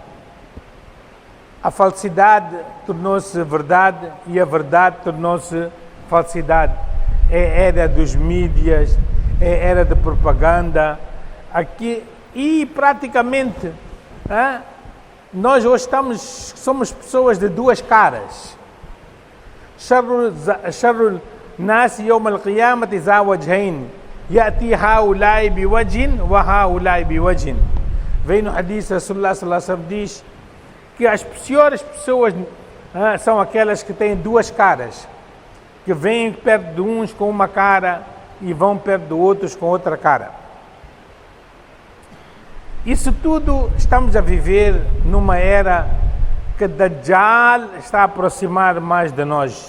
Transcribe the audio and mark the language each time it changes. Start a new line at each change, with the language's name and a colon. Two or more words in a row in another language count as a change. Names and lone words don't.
Portuguese: A falsidade tornou-se verdade e a verdade tornou-se falsidade. É era dos mídias, é era de propaganda. Aqui, e praticamente, nós hoje somos pessoas de duas caras.
Arabic: شر الناس يوم القيامة ذا وجهين يأتي هؤلاء بوجه وهؤلاء بوجه.
Portuguese: Vem no hadith
Arabic: رسول الله صلى الله عليه وسلم
Portuguese: diz que as piores pessoas são aquelas que têm duas caras, que vêm perto de uns com uma cara e vão perto de outros com outra cara. Isso tudo estamos a viver numa era que Dajjal está a aproximar mais de nós.